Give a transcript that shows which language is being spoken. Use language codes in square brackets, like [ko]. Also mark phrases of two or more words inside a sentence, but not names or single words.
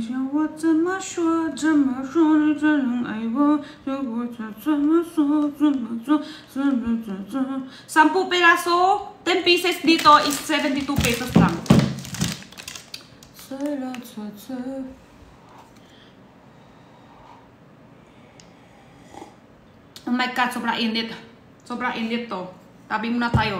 [zh] 我怎么说？怎么说你才能爱我？要我怎么说？怎么做？怎么做？ [tl] 10 peraso, 10 pieces dito is 72 pesos lang. [en] Oh my God, [tl] sobrang init. Sobrang init to. Tabi muna tayo.